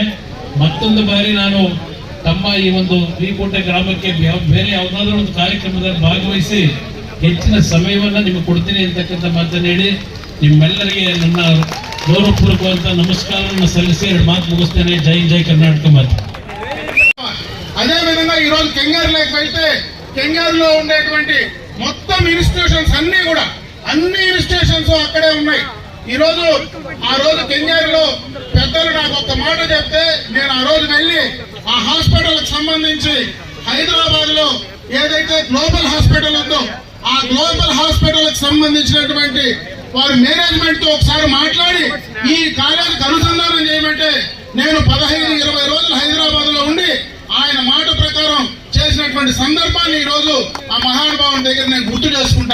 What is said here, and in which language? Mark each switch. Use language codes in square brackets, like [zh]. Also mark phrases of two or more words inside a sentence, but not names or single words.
[kn] ಮತ್ತೊಂದು ಬಾರಿ ನಾನು ತಮ್ಮ ಈ ಒಂದು ವಿಕೋಟೆ ಗ್ರಾಮಕ್ಕೆ ಬೇರೆ ಯಾವುದಾದ್ರೂ ಒಂದು ಕಾರ್ಯಕ್ರಮದಲ್ಲಿ ಭಾಗವಹಿಸಿ ಹೆಚ್ಚಿನ ಸಮಯವನ್ನು ನಿಮಗೆ ಕೊಡ್ತೀನಿ ಅಂತಕ್ಕಂಥ ಮಾತನ್ನು ಹೇಳಿ ನಿಮ್ಮೆಲ್ಲರಿಗೆ ನನ್ನ ಗೌರವಪೂರ್ವಕವಂತ ನಮಸ್ಕಾರವನ್ನು ಸಲ್ಲಿಸಿ 2 ಮಾತು ಮುಗಿಸ್ತೇನೆ. ಜೈ ಜೈ ಕರ್ನಾಟಕ ಮಾತು. [te] అదేవిధంగా ఈరోజు కెంగారులోకి వెళ్తే కెంగారులో ఉండేటువంటి మొత్తం ఇన్స్టిట్యూషన్స్ అన్ని ఇన్స్టిట్యూషన్స్ అక్కడే ఉన్నాయి. ఈరోజు ఆ రోజు కెంగారులో పెద్దలు నాకు ఒక మాట చెప్తే నేను ఆ రోజు వెళ్ళి ఆ హాస్పిటల్కి సంబంధించి హైదరాబాద్ లో ఏదైతే గ్లోబల్ హాస్పిటల్ ఉందో ఆ గ్లోబల్ హాస్పిటల్కి సంబంధించినటువంటి వారి మేనేజ్మెంట్ తో ఒకసారి మాట్లాడి ఈ కాలేజీకి అనుసంధానం చేయమంటే నేను 15-20 రోజులు హైదరాబాద్ లో ఉండి ఆయన మాట ప్రకారం చేసినటువంటి సందర్భాన్ని ఈ రోజు ఆ మహానుభావుని దగ్గర నేను గుర్తు చేసుకుంటా.